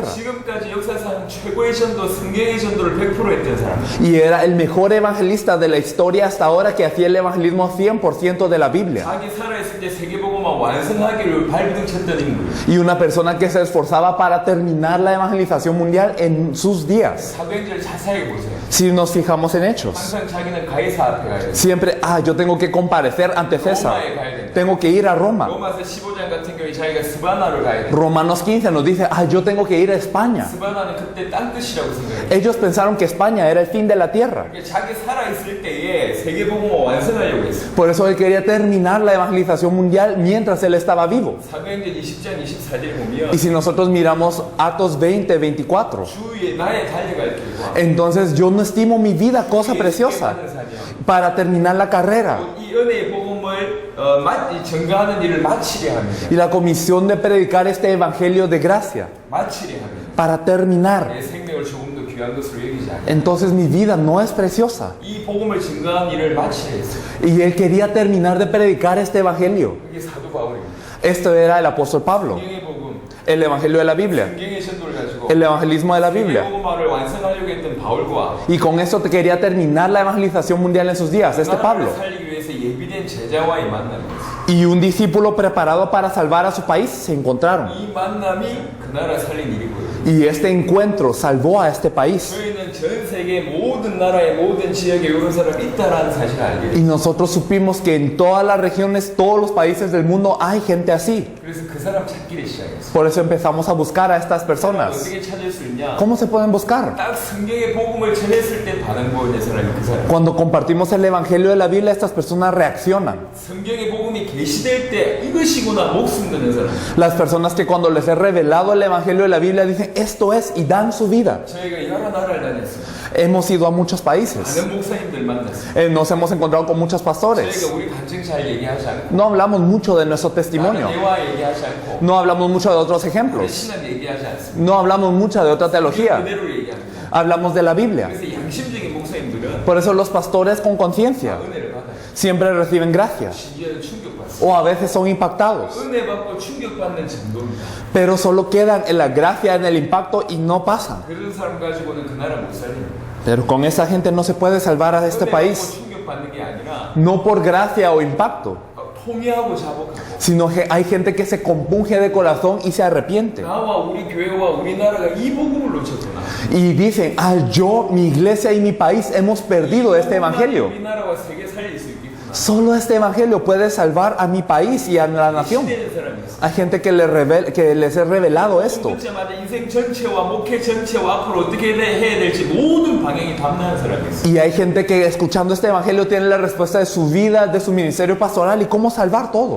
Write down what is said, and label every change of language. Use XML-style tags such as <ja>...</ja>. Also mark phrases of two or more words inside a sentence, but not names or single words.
<ko>지금까지 역사상 최고의 전도, 성경의 전도를 100% 했던 사람.</ko> <es>Y era el mejor evangelista de la historia hasta ahora que hacía el evangelismo 100% de la Biblia.</es> <ko>자기 살아있을 때 세계복음만 완성하기를 발버둥 쳤던 인물.</ko> <es>Y una persona que se esforzaba para terminar la evangelización mundial en sus días.</es> <ko>사도행전을 자세하게 보세요.</ko> <es>Si nos fijamos en Hechos,</es> <ko>항상 자기는 가이사 앞에 가야 돼.</ko> <es>siempre, yo tengo que comparecer ante César.</es> <ko>로마에 가야 돼.</ko> <es>Tengo que ir a Roma.</es> <ko>로마서 15장 같은 경우에 자기가 스바나를 가야 돼.</ko> <es>Romanos 15 nos dice, yo tengo que ir a España.</es> <ko>스바나는 그때 땅 끝이라고 생각해.</ko> <es>Ellos pensaron que España era el fin de la tierra.</es> <ko>그러니까 자기 살아있을 때에 세계복음을 완성하려고 했어.</ko> <es>Por eso él quería terminar la evangelización mundial mientras él estaba vivo.</es> <ko>사도행전 20장 24절 보면</ko> <es>Y si nosotros miramos Atos 20, 24,</es> <ko>주위에 나의 달려갈 길과</ko> <es>entonces yo no estimo mi vida cosa preciosa para terminar la carrera.</es> <ko>이 은혜의 복음을 증거하는 일을 마치려 합니다.</ko> <es>Y la comisión de predicar este evangelio de gracia</es> <ko>마치려 합니다.</ko> <es>para terminar.</es> <ko>내 생명을 조금 더 귀한 것으로 여기지 않아.</ko> <es>Entonces mi vida no es preciosa.</es> <ko>이 복음을 증거하는 일을 마치려 했어요.</ko> <es>Y él quería terminar de predicar este evangelio.</es> <ko>그게 사도 바울입니다.</ko> <es>Esto era el apóstol Pablo,</es> <ko>성경의 복음,</ko> <es>el evangelio de la Biblia,</es> <ko>성경의 전도를 가지고</ko> <es>el evangelismo de la</es> <ko>세계</ko> <es>Biblia.</es> <ko>복음화를 완성하려고 했던 바울과</ko> <es>Y con esto te quería terminar la evangelización mundial en sus días, este Pablo.</es> <ko>나라를 살리기 위해서 예비된 제자와의 만남이었어요.</ko> <es>Y un discípulo preparado para salvar a su país se encontraron.</es> <ko>이 만남이 그 나라 살린 일이고요.</ko> <es>Y este encuentro salvó a este país.</es> <ko>저희는 전 세계 모든 나라의 모든 지역에 이런 사람이 있다라는 사실을 알게</ko> <es>Y</es> <ko>됐어요.</ko> <es>nosotros supimos que en todas las regiones, todos los países del mundo hay gente así.</es> <ko>그래서 그 사람 찾기를 시작했어요.</ko> <es>Por eso empezamos a buscar a estas personas.</es> <ko>어떻게 찾을 수 있냐?</ko> <es>¿Cómo se pueden buscar?</es> <ko>딱 성경의 복음을 전했을 때 반응 보이는 사람이 그 사람.</ko> <es>Cuando compartimos el evangelio de la Biblia, estas personas reaccionan.</es> <ko>성경의 복음이 계시될 때 이것이구나 목숨 드는 사람.</ko> <es>Las personas que cuando les he revelado el evangelio de la Biblia dicen esto es y dan su vida.</es> <ko>저희가 여러 나라를 다녔어요.</ko> <es>Hemos ido a muchos países.</es> <ko>많은 목사님들 만났어요.</ko> <es>Nos hemos encontrado con muchos pastores.</es> <ko>저희가 우리 간증 잘 얘기하지 않고</ko> <es>No hablamos mucho de nuestro</es> <ko>다른</ko> <es>testimonio.</es> <ko>예화 얘기하지 않고</ko> <es>No hablamos mucho de otros ejemplos.</es> <ko>신앙 얘기하지 않습니다.</ko> <es>No hablamos mucho de otra teología.</es> <ko>그대로 얘기합니다.</ko> <es>Hablamos de la Biblia.</es> <ko>그래서 양심적인 목사님들은</ko> <es>Por eso los pastores con conciencia</es> <ko>은혜를 받아요.</ko> <es>siempre reciben gracia.</es> <ko>심지어는 충격받습니다.</ko> <es>O a veces son impactados.</es> <ko>은혜 받고 충격받는 정도입니다.</ko> <es>Pero solo quedan en la gracia, en el impacto y no pasan.</es> <ko>그런 사람 가지고는 그 나라 못 살립니다.</ko> <es>Pero con esa gente no se puede salvar a este</es> <ko>은혜</ko> <es>país.</es> <ko>받고 충격받는 게 아니라</ko> <es>No por gracia o impacto,</es> <ko>통회하고 자복하고</ko> <es>sino que hay gente que se compunge de corazón y se arrepiente.</es> <ko>나와 우리 교회와 우리나라가 이 복음을 놓쳤구나.</ko> <es>Y dicen, yo, mi iglesia y mi país hemos perdido este evangelio.</es> <ko>우리나라와 세계 살릴 수 있겠구나.</ko> <es>Solo este evangelio puede salvar a mi país y a la nación.</es> <ko>시대는 사람이 있어.</ko> <es>Hay gente que les he revelado esto.</es> <ko>듣자마자 인생 전체와 목회 전체와 앞으로 어떻게 해야 될지 모든 방향이 담당한 사람이 있어.</ko> <es>Y hay gente que escuchando este evangelio tiene la respuesta de su vida, de su ministerio pastoral y cómo salvar todo.</es>